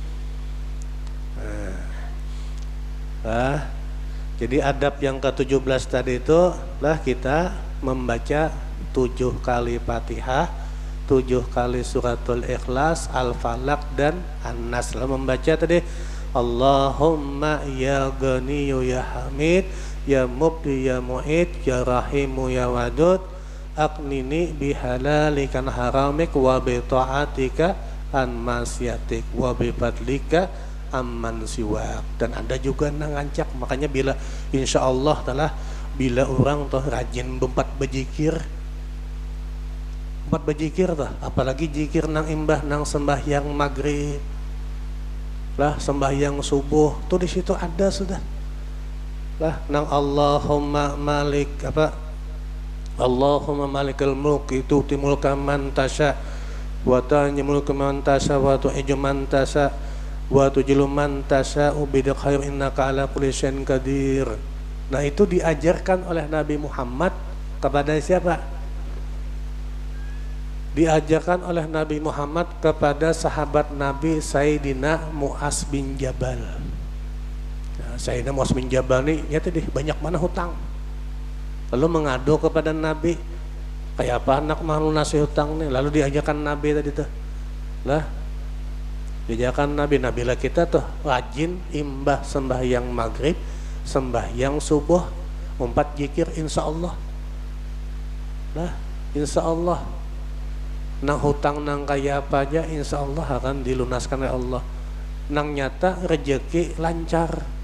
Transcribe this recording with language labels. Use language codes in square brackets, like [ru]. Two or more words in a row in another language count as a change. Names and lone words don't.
[bjn] Jadi adab yang ke-17 tadi itu lah kita membaca 7 kali Fatihah, 7 kali suratul Ikhlas, Al-Falaq dan An-Nas. [ar] Lah membaca tadi اللهم يا غني يا حميد يا مبدئ يا معيد يا رحيم يا ودود أغنني بحلالك عن حرامك وبطاعتك عن معصيتك وبفضلك عمن سواك. [bjn] Dan ada juga nangancak. Makanya bila [ar] إن شاء الله تعالى [bjn] bila orang tuh rajin bempat bejikir, empat bejikir tuh, apalagi jikir nang imbah nang sembahyang maghrib lah, sembahyang subuh tuh di situ ada sudah lah nang [ar] اللهم مالك [bjn] apa, [ar] اللهم مالك الملك تؤتي الملك من تشاء وتنزع الملك من تشاء وتعز من تشاء وتذل من تشاء بيدك الخير إنك على كل شيء قدير. [bjn] Nah itu diajarkan oleh Nabi Muhammad kepada siapa? Diajarkan oleh Nabi Muhammad kepada sahabat Nabi Sayyidina Mu'az bin Jabal. Nah, Sayyidina Mu'az bin Jabal nih ya tadi banyak mana hutang. Lalu mengadu kepada Nabi, kayak apa anak mau nasi hutang nih? Lalu diajarkan Nabi tadi tuh, lah, diajarkan Nabi lah kita tuh rajin imbah sembahyang maghrib, sembahyang subuh, 4 zikir [ar] إن شاء الله, [bjn] lah, [ar] إن شاء الله, [bjn] nang hutang nang kayak apa aja [ar] إن شاء الله [bjn] akan dilunaskan oleh Allah, nang nyata rezeki lancar.